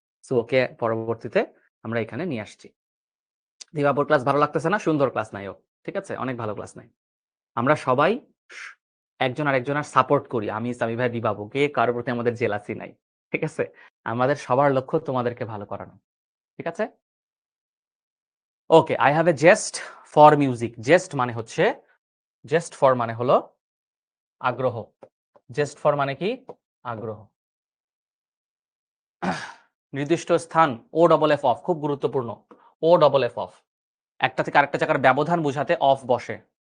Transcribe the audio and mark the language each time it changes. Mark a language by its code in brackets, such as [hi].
[bn] So okay পরবর্তীতে আমরা এখানে নিয়ে আসছি। দিবাপুর ক্লাস ভালো লাগতেছে না? সুন্দর ক্লাস নাই ও। ঠিক আছে? অনেক ভালো ক্লাস নাই। আমরা সবাই স একজন আরেকজনের সাপোর্ট করি। আমি, সামি ভাই, দিবাপুকে কারো প্রতি আমাদের জেলাসি নাই। ঠিক আছে? আমাদের সবার লক্ষ্য তোমাদেরকে ভালো করানো। ঠিক আছে? [en] Okay, I have a jest for music. [bn] Jest মানে হচ্ছে jest for মানে হলো আগ্রহ। jest for মানে কি? আগ্রহ। নির্দিষ্ট স্থান ও ডবল এফ অফ খুব গুরুত্বপূর্ণ। ও ডবল এফ অফ একটা থেকে আরেকটা জায়গার ব্যবধান বোঝাতে অফ বসে।